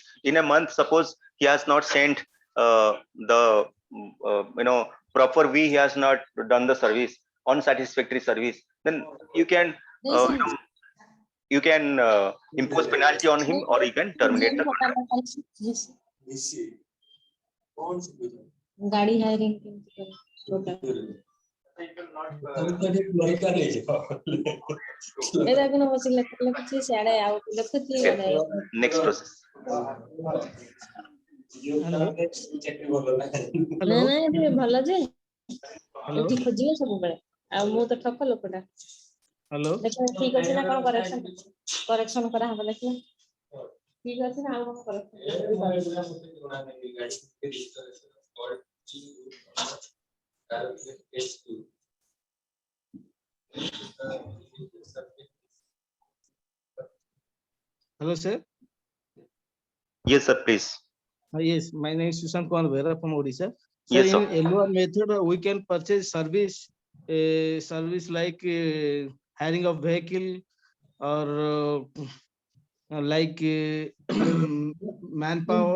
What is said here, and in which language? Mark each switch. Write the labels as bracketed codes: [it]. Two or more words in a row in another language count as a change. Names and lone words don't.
[en] In a month, suppose he has not sent the proper way, he has not done the service, unsatisfactory service, then you can impose penalty on him, or you can terminate the contract. [hi] गाड़ी हायरिंग [en] Next process. [or] ଭଲ ଯେ ଏଠି ଖୋଜିବେ ସବୁବେଳେ ଆଉ ମୁଁ ତ ଠକ ଲୋକଟା [en] Hello. [or] ଦେଖିବା ଠିକ ଅଛି ନା କଣ କରେକ୍ସନ କରାହବ ଦେଖିବା ଠିକ ଅଛି ନା ଆଉ କଣ କରେକ୍ସନ [en] Hello, sir. Yes, sir, please. Yes, my name is Sushant Kumar Behra from Odisha. So Yes, sir. in LOR method, we can purchase service like hiring of vehicle, or like manpower.